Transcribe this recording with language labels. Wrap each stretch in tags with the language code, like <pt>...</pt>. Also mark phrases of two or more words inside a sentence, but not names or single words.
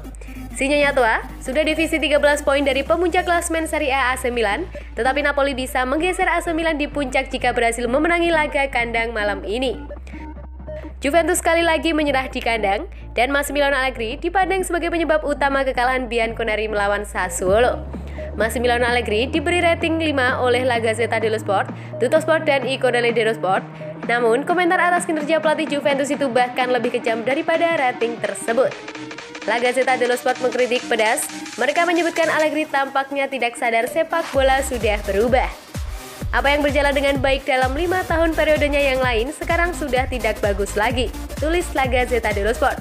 <id>Si Nyonya Tua sudah divisi 13 poin dari pemuncak klasemen Serie A AC Milan, tetapi Napoli bisa menggeser AC Milan di puncak jika berhasil memenangi laga kandang malam ini. Juventus sekali lagi menyerah di kandang dan Massimiliano Allegri dipandang sebagai penyebab utama kekalahan Bianconeri melawan Sassuolo. Massimiliano Allegri diberi rating 5 oleh La Gazzetta dello Sport, Tuttosport dan I Corriere dello Sport. Namun, komentar atas kinerja pelatih Juventus itu bahkan lebih kejam daripada rating tersebut. La Gazzetta dello Sport mengkritik pedas. Mereka menyebutkan Allegri tampaknya tidak sadar sepak bola sudah berubah. Apa yang berjalan dengan baik dalam 5 tahun periodenya yang lain sekarang sudah tidak bagus lagi, tulis La Gazzetta dello Sport.</id>